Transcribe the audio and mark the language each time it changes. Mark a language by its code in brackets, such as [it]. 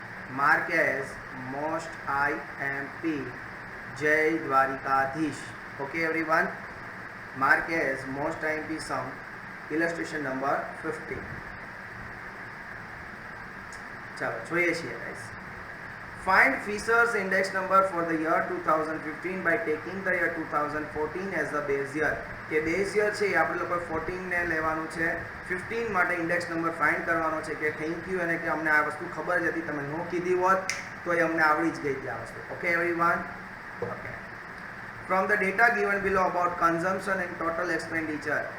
[en] Mark as most IMP. [gu] જય Dwarkadhish. [en] Okay everyone, mark as most IMP sum, illustration number 15. [gu] ચાલો જોઈએ છીએ guys. [en] Find Fisher's index number for the year 2015 by taking the year 2014 as the base year. [gu] કે base year છે એ આપણે લોકો 14 ને લેવાનું છે, 15 માટે ઇન્ડેક્સ નંબર ફાઇન્ડ કરવાનો છે. કે થેન્ક યુ અને કે અમને આ વસ્તુ ખબર જ હતી, તમે નો કીધી હોત તો એ અમને આવડી જ ગઈ હતી આ વસ્તુ. [en] Okay everyone. [gu] Okay. [en] From the data given below about consumption and total expenditure.